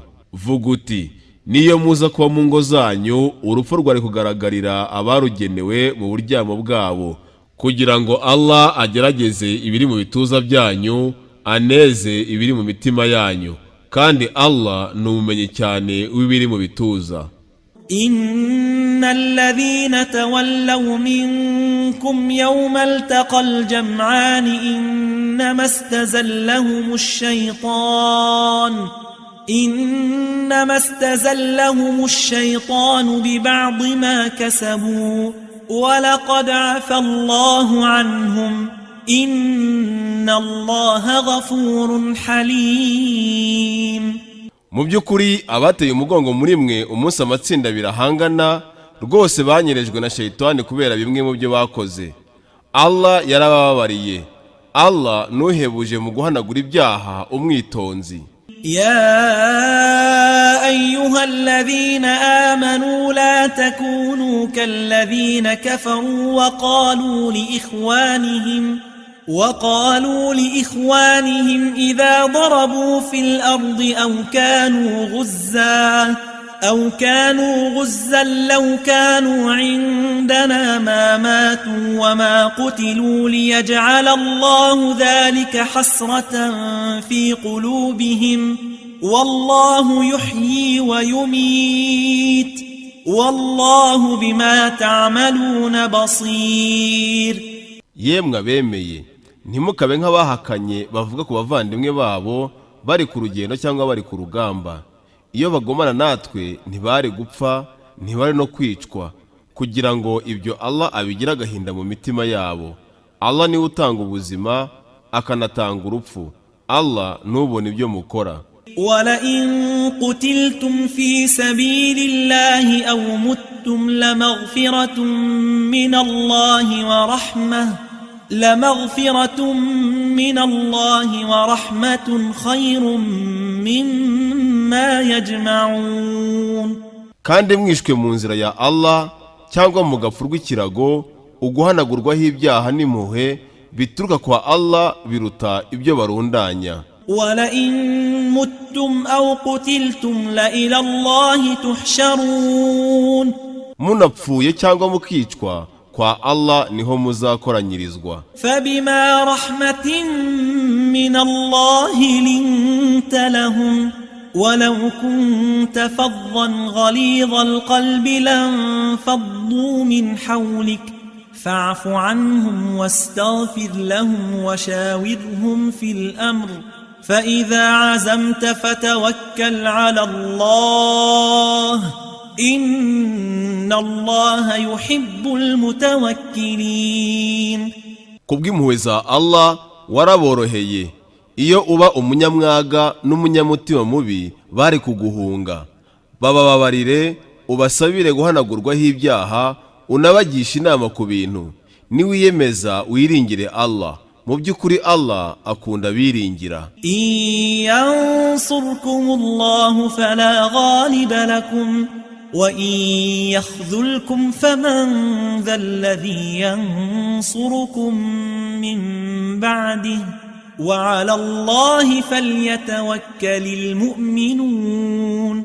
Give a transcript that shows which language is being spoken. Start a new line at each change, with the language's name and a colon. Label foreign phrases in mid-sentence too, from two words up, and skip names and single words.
Kinyarwanda: Vuga uti niyo muza kuba mu ngo zanyu urupfu rwari kugaragarira abarugenewe mu buryamo bwabo, kugira ngo Allah agerageze ibiri mu bituza byanyu, aneze ibiri mu mitima yanyu, kandi Allah ni umumenyi cyane w'ibiri mu bituza.
Arabic: إن الذين تولوا منكم يوم التقى الجمعان إنما استزلهم الشيطان ببعض ما كسبوا ولقد عفا الله عنهم إن الله غفور حليم.
Kinyarwanda: Mu by'ukuri abateye umugongo muri mwe umunsi amatsinda birahangana rwose banyerejwe na shayitani kubera bimwe mu byo bakoze. Allah yarababariye. Allah nuhebuje mu guhanagura ibyaha umwitonzi.
Arabic: يا أيها الذين آمنوا لا تكونوا كالذين كفروا وقالوا لإخوانهم إذا ضربوا في الأرض أو كانوا غزا لو كانوا عندنا ما ماتوا وما قتلوا ليجعل الله ذلك حسرة في قلوبهم والله يحيي ويميت والله بما تعملون بصير.
Kinyarwanda: Yemwe bemeye ntimukabe nk'abahakanye bavuga ku bavandimwe babo bari ku rugendo cyangwa bari ku rugamba. Iyo bagomana natwe ntibari gupfa, ntibari no kwicwa, kugira ngo ibyo Allah abigira agahinda mu mitima yabo. Allah niwe utanga ubuzima akanatanga urupfu. Allah nubona ibyo mukora.
Arabic: وَلَئِن قُتِلْتُمْ فِي سَبِيلِ اللَّهِ أَوْ مُتُّمْ لَمَغْفِرَةٌ مِّنَ اللَّهِ وَرَحْمَةٌ خَيْرٌ مِّمَّا يَجْمَعُونَ.
Kinyarwanda: Kandi mwishwe mu nzira ya Allah cyangwa mugapfurwa ikirago, uguhanagurwaho ibyaha n'impuhwe bituruka kwa Allah biruta ibyo barundanya.
Arabic: وَلَئِن مُتُّمْ أَوْ قُتِلْتُمْ لَإِلَى اللَّهِ تُحْشَرُونَ.
Kinyarwanda: Munapfuye cyangwa mukicwa kwa Allah niho muzakoranyirizwa.
Arabic: فَبِمَا رَحْمَةٍ مِّنَ اللَّهِ لِنتَ لَهُمْ وَلَوْ كُنتَ فَظًّا غَلِيظَ الْقَلْبِ لَانفَضُّوا مِنْ حَوْلِكَ فَاعْفُ عَنْهُمْ وَاسْتَغْفِرْ لَهُمْ وَشَاوِرْهُمْ فِي الْأَمْرِ فَإِذَا عَزَمْتَ فَتَوَكَّلْ عَلَى اللَّهِ إِنَّ اللَّهَ يُحِبُّ الْمُتَوَكِّلِينَ.
Kinyarwanda: Kubw'impuhwe za Allah waraboroheye. Iyo uba umunyamwaga n'umunyamutima mubi bari kuguhunga. Bababarire, ubasabire guhanagurwaho ibyaha, unabagisha inama ku bintu. Niwiyemeza wiringire Allah, mu by'ukuri Allah akunda biringira.
Arabic: إن ينصركم الله فلا غالب لكم وإن يخذلكم فمن ذا الذي ينصركم من بعده وعلى الله فليتوكل المؤمنون.